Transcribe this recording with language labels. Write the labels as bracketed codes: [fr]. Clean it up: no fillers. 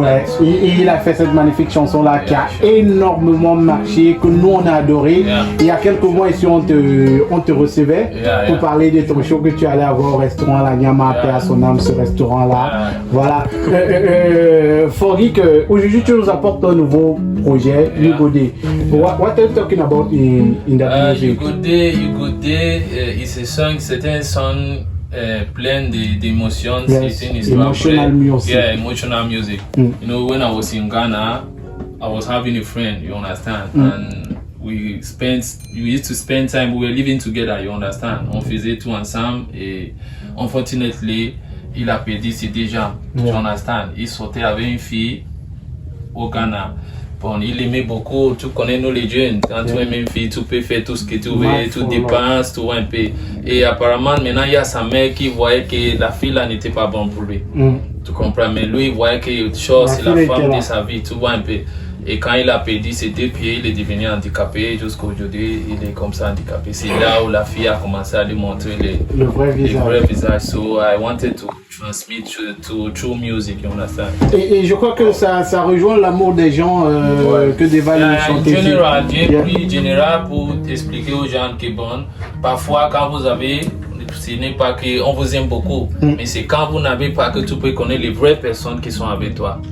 [fr] Ouais, et il a fait cette magnifique chanson-là qui a énormément marché, que nous on a adoré. Il y a quelques mois ici, on te recevait pour parler de ton show que tu allais avoir au restaurant La Nyama, paix à son âme, ce restaurant-là. Voilà. Forgeek, aujourd'hui tu nous apportes un nouveau projet, Yugo Day. [en] What are you talking about in that music? [fr] Yugo Day c'est un song plein d'émotions. [en] Yes, [fr] C'est une [en] emotional music. Yeah, emotional music. You know, when I was in Ghana, I was having a friend, you understand? And we used to spend time, we were living together, you understand? [fr] On faisait tout ensemble et unfortunately, il a perdu ses deux jambes, [en] you understand? [fr] Il sortait avec une fille au Ghana. Bon, il aimait beaucoup, tu connais nous les jeunes, quand tu aimes une fille, tu peux faire tout ce que tu veux, tu dépenses, tout un peu. Et apparemment, maintenant, il y a sa mère qui voyait que la fille là n'était pas bonne pour lui. Tu comprends? Mais lui, il voyait que chose, c'est la femme de sa vie, tu vois un peu. Et quand il a perdu ses deux pieds, il est devenu handicapé. Jusqu'à aujourd'hui, il est comme ça handicapé. C'est là où la fille a commencé à lui montrer le vrai visage. [en] So I wanted to transmit through music, you understand? [fr] Et je crois que ça rejoint l'amour des gens que des valeurs chanter. J'ai pris général pour expliquer aux gens que bon, parfois quand vous avez, ce n'est pas qu'on vous aime beaucoup, mais c'est quand vous n'avez pas que tu peux connaître les vraies personnes qui sont avec toi.